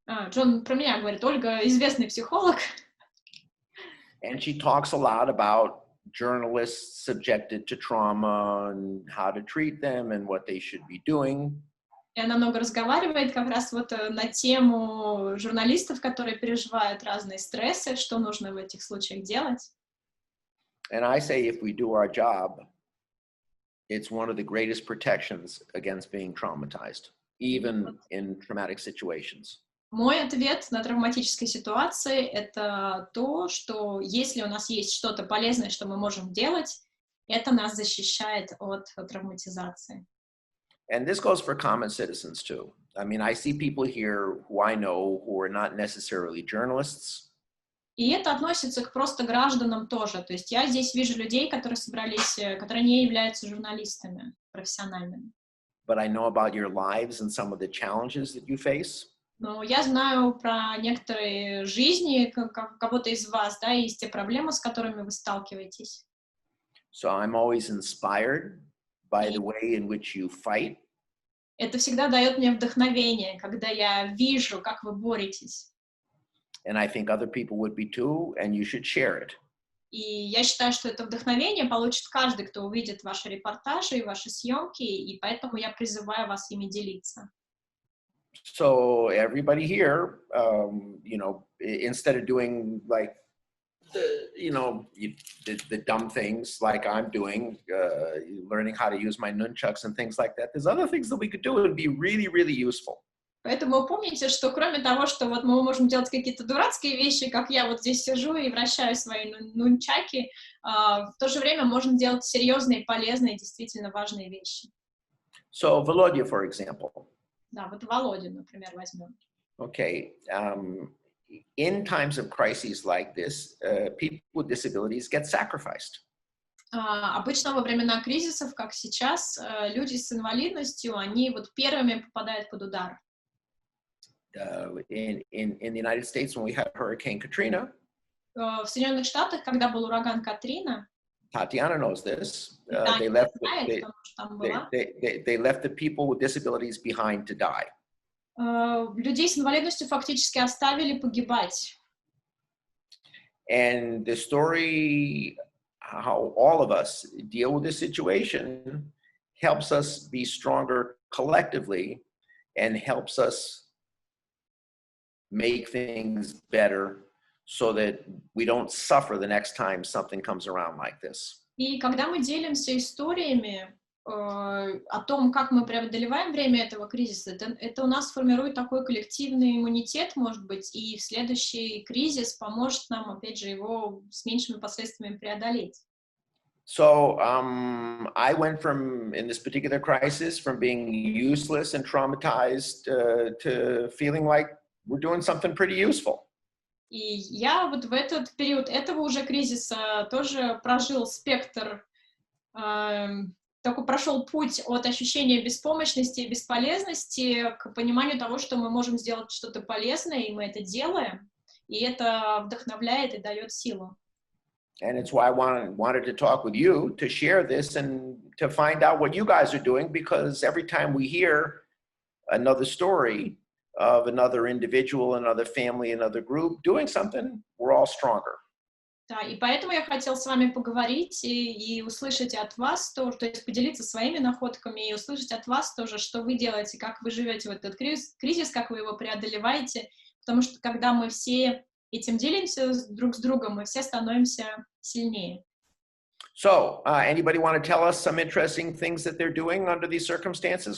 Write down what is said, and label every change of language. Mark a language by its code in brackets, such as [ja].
[ru] Джон про меня говорит, Ольга известный психолог. [en] And she talks a lot about journalists subjected to trauma and how to treat them and what they should be doing. [ru] И она много разговаривает как раз вот на тему журналистов, которые переживают разные стрессы, что нужно в этих случаях делать. [en] And I say if we do our job, it's one of the greatest protections against being traumatized, even in traumatic situations. [ru] Мой ответ на травматической ситуации — это то, что если у нас есть что-то полезное, что мы можем делать, это нас защищает от травматизации. [en] And this goes for common citizens too. I mean, I see people here who I know who are not necessarily journalists. [ru] И это относится к просто гражданам тоже. То есть я здесь вижу людей, которые собрались, которые не являются журналистами профессиональными. [en] But I know about your lives and some of the challenges that you face. [ru] Но я знаю про некоторые жизни кого-то из вас, да, и есть те проблемы, с которыми вы сталкиваетесь. [en] So I'm always inspired by the way in which you fight. [ru] Это всегда дает мне вдохновение, когда я вижу, как вы боретесь. [en] And I think other people would be too, and you should share it. [ru] И я считаю, что это вдохновение получит каждый, кто увидит ваши репортажи и ваши съемки, и поэтому я призываю вас ими делиться. [en] So everybody here, you know, instead of doing like the dumb things like I'm doing, learning how to use my nunchucks and things like that, there's other things that we could do and be really, really useful. [ru] Поэтому помните, что кроме того, что вот мы можем делать какие-то дурацкие вещи, как я вот здесь сижу и вращаю свои нунчаки, в то же время можно делать серьезные, полезные, действительно важные вещи. [en] So Volodya, for example. [ru] Да, вот Володю, например, возьмем. [en] Okay, in times of crises like this, people with disabilities get sacrificed. [ru] Обычно во времена кризисов, как сейчас, люди с инвалидностью, они вот первыми попадают под удар. [en] In the United States, when we had Hurricane Katrina, [ru] В Соединенных Штатах, когда был ураган Катрина, [en] Tatiana knows this, [ru] Таня [en] they [ru] знает, потому что там была, [en] left the people with disabilities behind to die. [ru] людей с инвалидностью фактически оставили погибать. [en] And the story, how all of us deal with this situation, helps us be stronger collectively and helps us make things better so that we don't suffer the next time something comes around like this. [ru] И когда мы делимся историями о том, как мы преодолеваем время этого кризиса, это у нас формирует такой коллективный иммунитет, может быть, и в следующий кризис поможет нам, опять же, его с меньшими последствиями преодолеть. [en] So I went from, in this particular crisis, from being useless and traumatized to feeling like we're doing something pretty useful. [ru] И я вот в этот период этого уже кризиса тоже прожил спектр, такой прошел путь от ощущения беспомощности и бесполезности к пониманию того, что мы можем сделать что-то полезное, и мы это делаем, и это вдохновляет и дает силу. [en] And it's why I wanted to talk with you, to share this and to find out what you guys are doing, because every time we hear another story of another individual, another family, another group doing something, we're all stronger. [ru] Да, и поэтому я хотела с вами поговорить и услышать от вас то есть поделиться своими находками и услышать от вас тоже, что вы делаете, как вы живете в этот кризис, как вы его преодолеваете, потому что когда мы все этим делимся друг с другом, мы все становимся сильнее. [en] So, anybody want to tell us some interesting things that they're doing under these circumstances?